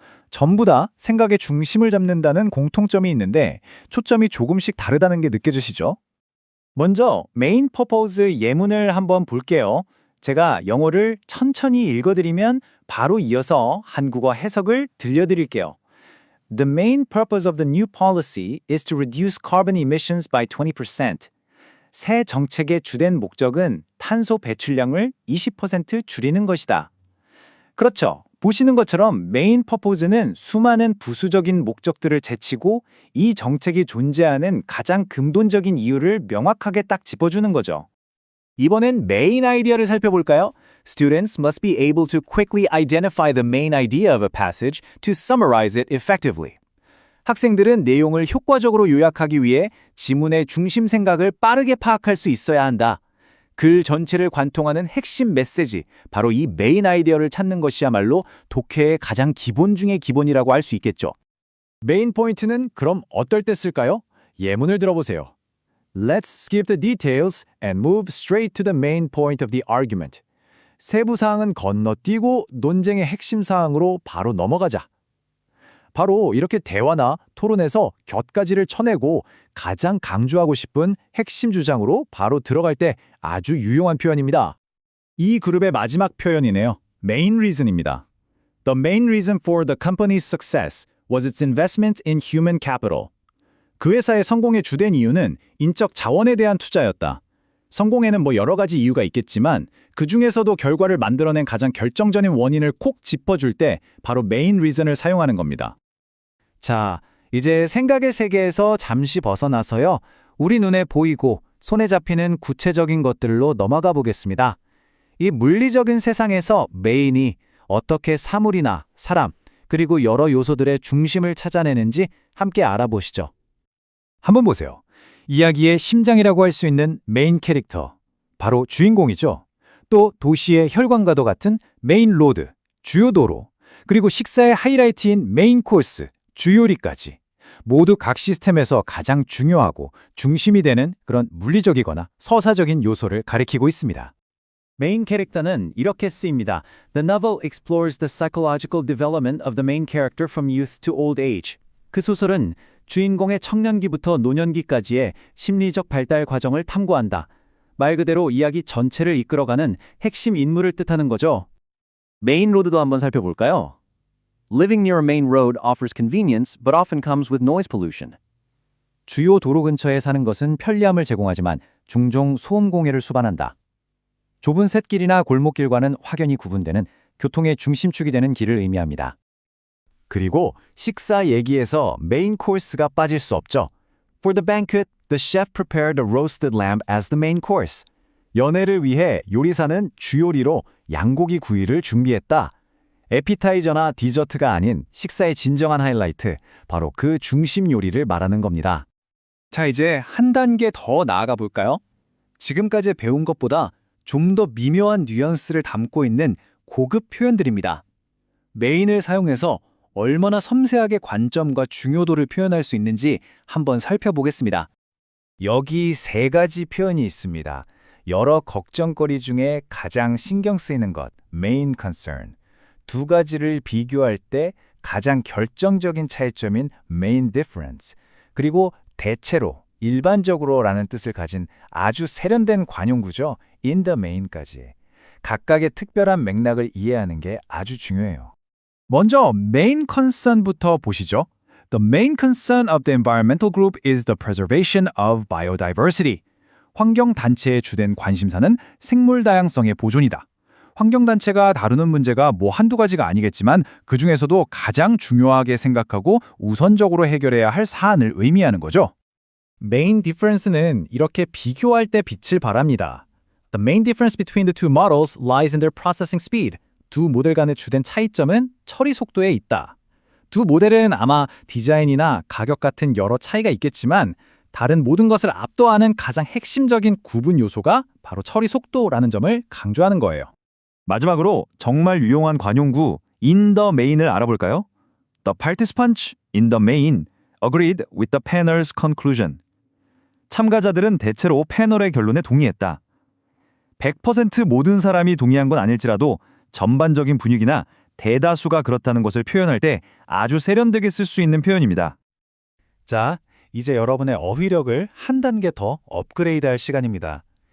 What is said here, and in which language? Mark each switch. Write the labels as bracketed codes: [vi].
[ko] 전부 다 생각의 중심을 잡는다는 공통점이 있는데 초점이 조금씩 다르다는 게 느껴지시죠? 먼저 메인 퍼포즈 예문을 한번 볼게요. 제가 영어를 천천히 읽어드리면 바로 이어서 한국어 해석을 들려드릴게요. [en] The main purpose of the new policy is to reduce carbon emissions by 20%. [ko] 새 정책의 주된 목적은 탄소 배출량을 20% 줄이는 것이다. 그렇죠. 보시는 것처럼 메인 퍼포즈는 수많은 부수적인 목적들을 제치고 이 정책이 존재하는 가장 근본적인 이유를 명확하게 딱 짚어주는 거죠. 이번엔 메인 아이디어를 살펴볼까요? [en] Students must be able to quickly identify the main idea of a passage to summarize it effectively. [ko] 학생들은 내용을 효과적으로 요약하기 위해 지문의 중심 생각을 빠르게 파악할 수 있어야 한다. 글 전체를 관통하는 핵심 메시지, 바로 이 메인 아이디어를 찾는 것이야말로 독해의 가장 기본 중의 기본이라고 할 수 있겠죠. 메인 포인트는 그럼 어떨 때 쓸까요? 예문을 들어보세요. [en] Let's skip the details and move straight to the main point of the argument. [ko] 세부 사항은 건너뛰고 논쟁의 핵심 사항으로 바로 넘어가자. 바로 이렇게 대화나 토론에서 곁가지를 쳐내고 가장 강조하고 싶은 핵심 주장으로 바로 들어갈 때 아주 유용한 표현입니다. 이 그룹의 마지막 표현이네요. [en] Main reason입니다. The main reason for the company's success was its investment in human capital. [ko] 그 회사의 성공의 주된 이유는 인적 자원에 대한 투자였다. 성공에는 여러 가지 이유가 있겠지만 그 중에서도 결과를 만들어낸 가장 결정적인 원인을 콕 짚어줄 때 바로 메인 리즌을 사용하는 겁니다. 자, 이제 생각의 세계에서 잠시 벗어나서요. 우리 눈에 보이고 손에 잡히는 구체적인 것들로 넘어가 보겠습니다. 이 물리적인 세상에서 메인이 어떻게 사물이나 사람, 그리고 여러 요소들의 중심을 찾아내는지 함께 알아보시죠. 한번 보세요. 이야기의 심장이라고 할 수 있는 메인 캐릭터, 바로 주인공이죠. 또 도시의 혈관과도 같은 메인 로드, 주요 도로, 그리고 식사의 하이라이트인 메인 코스, 주요리까지 모두 각 시스템에서 가장 중요하고 중심이 되는 그런 물리적이거나 서사적인 요소를 가리키고 있습니다. 메인 캐릭터는 이렇게 쓰입니다. [en] The novel explores the psychological development of the main character from youth to old age. [ko] 그 소설은 주인공의 청년기부터 노년기까지의 심리적 발달 과정을 탐구한다. 말 그대로 이야기 전체를 이끌어가는 핵심 인물을 뜻하는 거죠. 메인 로드도 한번 살펴볼까요? [en] Living near a main road offers convenience but often comes with noise pollution. [ko] 주요 도로 근처에 사는 것은 편리함을 제공하지만 종종 소음 공해를 수반한다. 좁은 샛길이나 골목길과는 확연히 구분되는 교통의 중심축이 되는 길을 의미합니다. 그리고 식사 얘기에서 메인 코스가 빠질 수 없죠. [en] For the banquet, the chef prepared a roasted lamb as the main course. [ko] 연회를 위해 요리사는 주요리로 양고기 구이를 준비했다. 에피타이저나 디저트가 아닌 식사의 진정한 하이라이트, 바로 그 중심 요리를 말하는 겁니다. 자, 이제 한 단계 더 나아가 볼까요? 지금까지 배운 것보다 좀 더 미묘한 뉘앙스를 담고 있는 고급 표현들입니다. 메인을 사용해서 얼마나 섬세하게 관점과 중요도를 표현할 수 있는지 한번 살펴보겠습니다. 여기 세 가지 표현이 있습니다. 여러 걱정거리 중에 가장 신경 쓰이는 것, main concern. 두 가지를 비교할 때 가장 결정적인 차이점인 main difference. 그리고 대체로, 일반적으로라는 뜻을 가진 아주 세련된 관용구죠. [en] in the main까지. [ko] 각각의 특별한 맥락을 이해하는 게 아주 중요해요. 먼저 main concern부터 보시죠. [en] The main concern of the environmental group is the preservation of biodiversity. [ko] 환경단체의 주된 관심사는 생물 다양성의 보존이다. 환경단체가 다루는 문제가 뭐 한두 가지가 아니겠지만 그중에서도 가장 중요하게 생각하고 우선적으로 해결해야 할 사안을 의미하는 거죠. 메인 디퍼런스는 이렇게 비교할 때 빛을 발합니다. [en] The main difference between the two models lies in their processing speed. [ko] 두 모델 간의 주된 차이점은 처리 속도에 있다. 두 모델은 아마 디자인이나 가격 같은 여러 차이가 있겠지만 다른 모든 것을 압도하는 가장 핵심적인 구분 요소가 바로 처리 속도라는 점을 강조하는 거예요. 마지막으로 정말 유용한 관용구 in the main을 알아볼까요? [en] The participants in the main agreed with the panel's conclusion. [ko] 참가자들은 대체로 패널의 결론에 동의했다. 100% 모든 사람이 동의한 건 아닐지라도 전반적인 분위기나 대다수가 그렇다는 것을 표현할 때 아주 세련되게 쓸 수 있는 표현입니다. 자, 이제 여러분의 어휘력을 한 단계 더 업그레이드할 시간입니다.